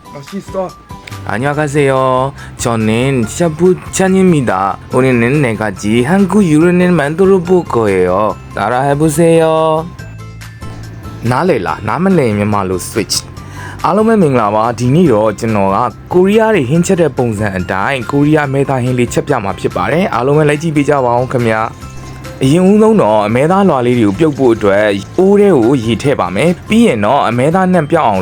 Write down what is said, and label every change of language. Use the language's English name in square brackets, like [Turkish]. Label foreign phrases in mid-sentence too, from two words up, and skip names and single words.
[Korean] 맛있어. 안녕하세요. 저는 샤프 찬입니다. 오늘은 4가지 한국 요리를 만들어 볼 거예요. 따라해 보세요. 나래라 나만래 [Burmese] မြန်မာလို switch အားလုံးပဲမင်္ဂလာပါဒီနေ့တော့ကျွန်တော်ကကိုရီးယားတွေဟင်းချက်တဲ့ပုံစံအတိုင်းကိုရီးယားမဲသားဟင်းလေးချက်ပြမှာဖြစ်ပါတယ်အားလုံးပဲလိုက်ကြည့်ပေးကြပါအောင် ခင်ဗျာအရင်ဦးဆုံးတော့အမဲသားလွာလေးတွေကိုပြုတ်ဖို့အတွက်အိုးထဲကိုရေထည့်ပါမယ်ပြီးရင်တော့အမဲသားနှံ့ပြောက်အောင်